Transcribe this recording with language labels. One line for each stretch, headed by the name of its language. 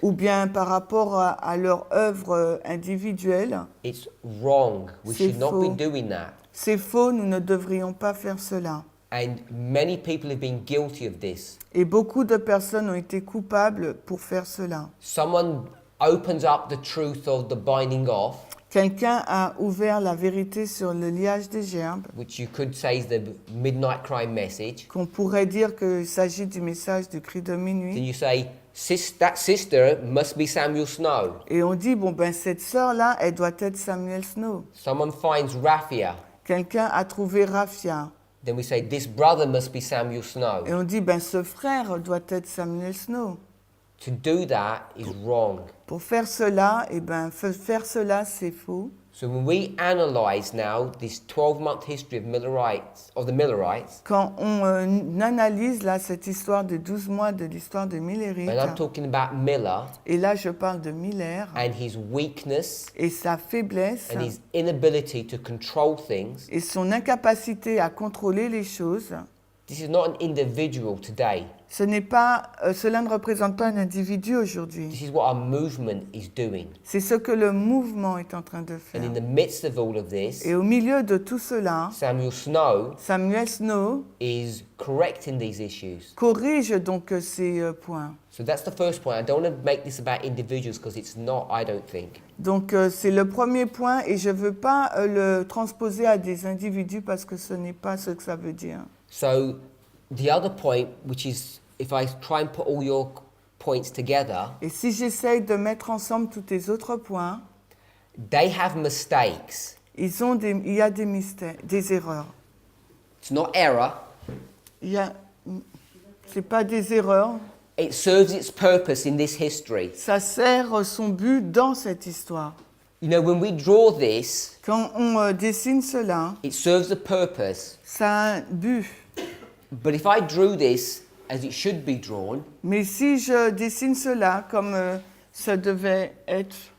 French: ou bien par rapport à leur œuvre individuelle,
English: it's wrong. We
French: C'est
English: should not
French: faux.
English: be doing that.
French: c'est faux, nous ne devrions pas faire cela.
English: And many people have been guilty of this.
French: Et beaucoup de personnes ont été coupables pour faire cela.
English: Someone opens up the truth of the binding off,
French: Quelqu'un a ouvert la vérité sur le liage des gerbes,
English: which you could say is the midnight cry message.
French: qu'on pourrait dire qu'il s'agit du message du cri de
English: Then
French: minuit.
English: you say, that sister must be Samuel Snow.
French: Et on dit, bon ben cette sœur-là, elle doit être Samuel Snow.
English: Someone finds Raphia.
French: Quelqu'un a trouvé Raphia.
English: Then we say, this brother must be Samuel Snow.
French: Et on dit, ben ce frère doit être Samuel Snow.
English: To do that is wrong.
French: Pour faire cela, eh ben faire cela, c'est faux.
English: So when we analyze now this 12-month history of the Millerites,
French: Quand on analyse là cette histoire de 12 mois de l'histoire de Millérites,
English: and I'm talking about Miller
French: et là je parle de Miller
English: and his weakness
French: et sa faiblesse
English: and his inability to control things,
French: et son incapacité à contrôler les choses,
English: This is not an individual today.
French: Cela ne représente pas un individu aujourd'hui.
English: This is what our movement is doing.
French: C'est ce que le mouvement est en train de
English: And
French: faire.
English: in the midst of all of this,
French: Et au milieu de tout cela,
English: Samuel Snow
French: Samuel Snow
English: is correcting these issues.
French: corrige donc ces points.
English: So that's the first point. I don't want to make this about individuals because it's not, I don't think.
French: Donc c'est le premier point et je ne veux pas le transposer à des individus parce que ce n'est pas ce que ça veut dire.
English: So the other point, which is if I try and put all your points together,
French: Et si j'essaye de mettre ensemble tous tes autres points,
English: they have mistakes.
French: il y a des mystères, des erreurs.
English: It's not error.
French: C'est pas des erreurs.
English: It serves its purpose in this history.
French: Ça sert son but dans cette histoire.
English: You know, when we draw this,
French: Quand on dessine cela,
English: it serves a purpose.
French: ça a un but.
English: But if I drew this as it should be drawn,
French: Mais si je dessine cela comme ça devait être,